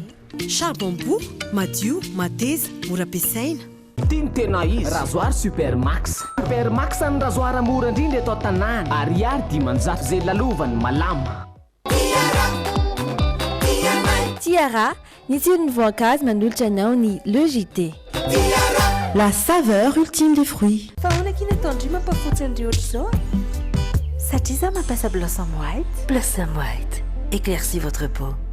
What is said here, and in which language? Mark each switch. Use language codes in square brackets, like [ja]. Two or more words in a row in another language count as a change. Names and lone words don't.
[mg] Charbon madio, mateza, mora ampiasaina. Tiny tena izy rasoir Supermax. Supermax ny rasoir mora indrindra eto an-tanàna. Ariary 500 zay lalovany malama. Tiara, ny tsirony voankazo manolotra anao ny LEJT. [fr] La saveur ultime des fruits. [mg] Fa hoana kina tandry mampafotsy andry ohatr'izao? Satria za mampiasa Blossom White. Blossom White, [fr] éclaircit votre peau.